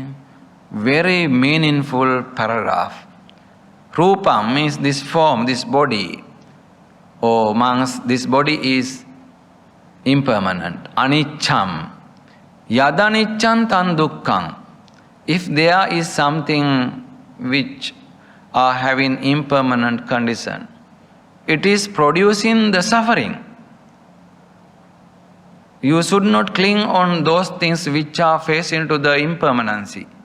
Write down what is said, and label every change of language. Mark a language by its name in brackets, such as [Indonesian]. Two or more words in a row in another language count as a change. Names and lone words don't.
[English] Very meaningful paragraph. Rupam means this form, this body. Oh monks, this body is impermanent. [Pali] Aniccam. Yadaniccam tan dukkham. [English] If there is something which are having impermanent condition, it is producing the suffering. You should not cling on those things which are facing to the impermanency.